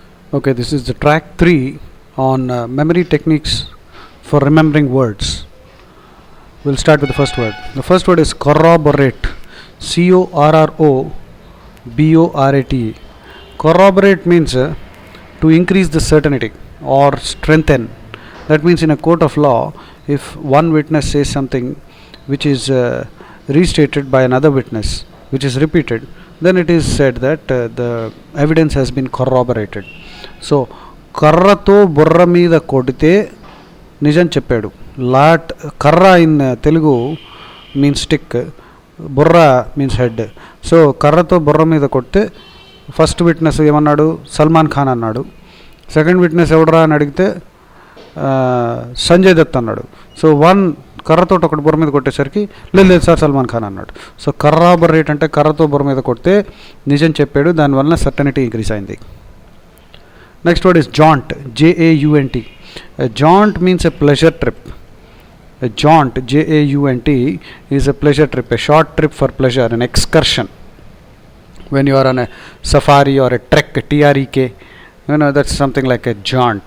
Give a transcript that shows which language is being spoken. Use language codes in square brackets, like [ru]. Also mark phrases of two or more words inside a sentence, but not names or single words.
[en] Okay, this is the track 3 on memory techniques for remembering words. We'll start with the first word. The first word is corroborate. C-O-R-R-O-B-O-R-A-T-E. Corroborate means to increase the certainty or strengthen. That means in a court of law, if one witness says something which is restated by another witness, which is repeated, then it is said that the evidence has been corroborated. [te] సో కర్రతో బుర్ర మీద కొడితే నిజం చెప్పాడు. [en] లాట్ కర్ర in Telugu means stick, బుర్ర means head. [te] సో కర్రతో బుర్ర మీద కొడితే [en] first witness [te] ఏమన్నాడు? సల్మాన్ ఖాన్ అన్నాడు. [en] second witness [te] ఎవడరా అని అడిగితే సంజయ్ దత్ అన్నాడు. [en] so one [te] కర్రతో ఒకటి బుర్ర మీద కొట్టేసరికి లేదు సార్ సల్మాన్ ఖాన్ అన్నాడు. సో కర్రాబరేట్ అంటే కర్రతో బుర్ర మీద కొడితే నిజం చెప్పాడు, దానివల్ల [en] certainty increase [te] అయింది. [en] Next word is jaunt. J-A-U-N-T. A jaunt means a pleasure trip. A jaunt, J-A-U-N-T, is a pleasure trip, a short trip for pleasure, an excursion. When you are on a safari or a trek, T-R-E-K, that's something like a jaunt.